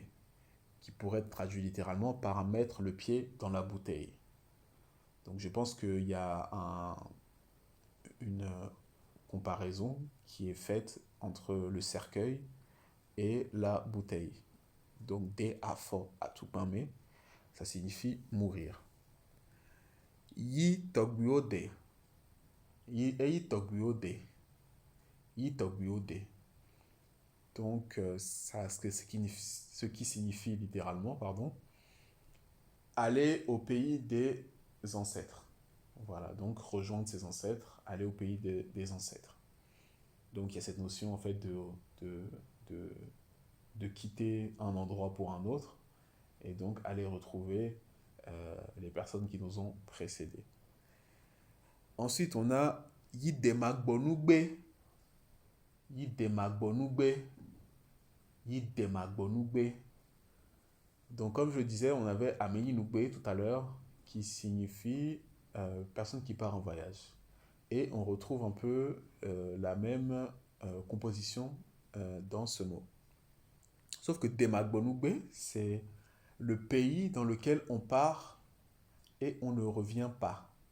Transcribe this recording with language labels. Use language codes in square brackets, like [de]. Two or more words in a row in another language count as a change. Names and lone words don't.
[fr] Qui pourrait être traduit littéralement par mettre le pied dans la bouteille. Donc je pense qu'il y a une comparaison qui est faite entre le cercueil et la bouteille. Donc, de [ee] afo atupame, [fr] ça signifie mourir. [ee] Yi togbiode. Yi togbiode. Yi togbiode. [fr] Donc, ce qui signifie littéralement, pardon, aller au pays des ancêtres. Voilà, donc rejoindre ses ancêtres, aller au pays des ancêtres. Donc, il y a cette notion, en fait, de, de quitter un endroit pour un autre, et donc aller retrouver les personnes qui nous ont précédés. Ensuite, on a Yidemagbonugbe. Yidemagbonugbe. Yidemagbonugbe. Donc, comme je le disais, on avait Ameyinugbe tout à l'heure, qui signifie personne qui part en voyage. Et on retrouve un peu la même composition dans ce mot. Sauf que Demagbonugbe, c'est le pays dans lequel on part et on ne revient pas.